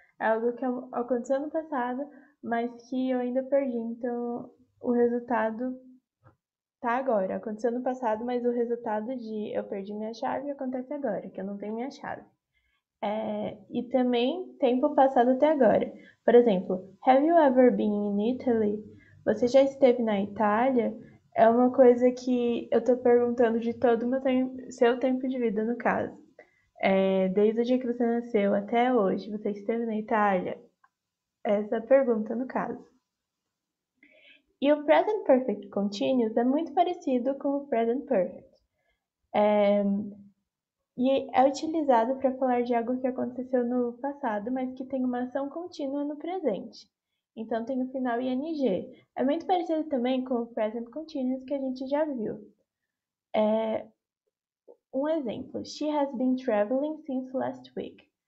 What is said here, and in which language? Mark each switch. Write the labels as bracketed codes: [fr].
[pt] É algo que aconteceu no passado, mas que eu ainda perdi, então o resultado tá agora. Aconteceu no passado, mas o resultado de eu perdi minha chave acontece agora, que eu não tenho minha chave. E também tempo passado até agora. Por exemplo, [en] have you ever been in Italy? [pt] Você já esteve na Itália? É uma coisa que eu tô perguntando de todo o seu tempo de vida, no caso. Desde o dia que você nasceu até hoje, você esteve na Itália? Essa é a pergunta, no caso. E o Present Perfect Continuous é muito parecido com o Present Perfect. E é utilizado para falar de algo que aconteceu no passado, mas que tem uma ação contínua no presente. Então tem o final ing. É muito parecido também com o Present Continuous que a gente já viu. Um exemplo, [en] she has been traveling since last week.